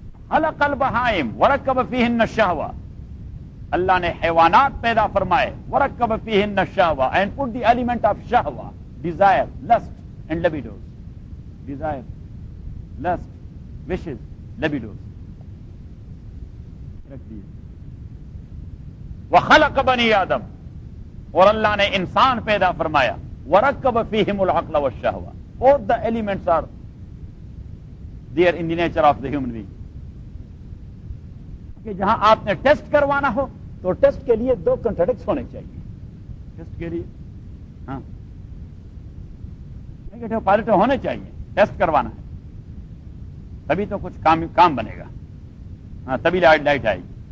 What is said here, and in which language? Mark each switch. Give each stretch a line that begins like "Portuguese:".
Arabic: خلق البہائم ورکب فیہن الشہوہ,
Urdu: اللہ نے حیوانات پیدا فرمائے,
Arabic: ورکب فیہن الشہوہ
English: and put the element of شہوہ, desire, lust and libidos, desire, lust, wishes, libidos
Urdu: رکھ دیے.
Arabic: وخلق بنی آدم,
Urdu: اور اللہ نے انسان پیدا فرمایا,
Arabic: ورکب فیہم العقل والشہوہ,
English: all the elements are there in the nature of the human being.
Urdu: کہ جہاں آپ نے ٹیسٹ کروانا ہو تو ٹیسٹ کے لیے دو کنٹرڈکٹس ہونے چاہیے. ٹیسٹ کے لیے ہاں نیگیٹو پازیٹو ہونے چاہیے, ٹیسٹ کروانا ہے تبھی تو کچھ کام بنے گا, ہاں تبھی لائٹ لائٹ آئے گی.